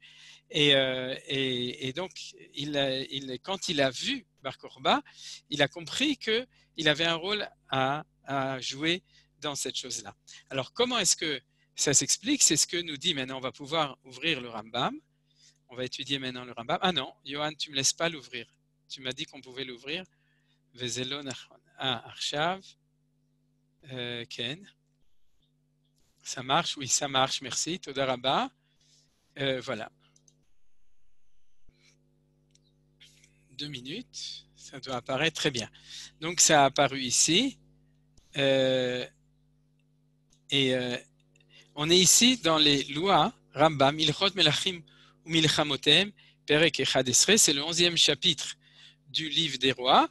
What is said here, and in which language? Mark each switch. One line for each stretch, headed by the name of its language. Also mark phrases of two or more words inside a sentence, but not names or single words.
French: Et donc, quand il a vu Bar Korba, il a compris qu'il avait un rôle à jouer dans cette chose-là. Alors, comment est-ce que ça s'explique? C'est ce que nous dit maintenant. On va pouvoir ouvrir le Rambam. On va étudier maintenant le Rambam. Ah non, Johan, tu ne me laisses pas l'ouvrir. Tu m'as dit qu'on pouvait l'ouvrir.
Hebrew: וזה לא נכון. עכשיו. כן.
French: Ça marche? Oui, ça marche. Merci.
Hebrew: תודה רבה.
French: Voilà. 2 minutes, ça doit apparaître très bien. Donc, ça a apparu ici. On est ici dans les lois,
Hebrew: רמב״ם, הלכות מלכים ומלחמותיהם, פרק אחד עשר,
French: c'est le 11e chapitre du livre des rois.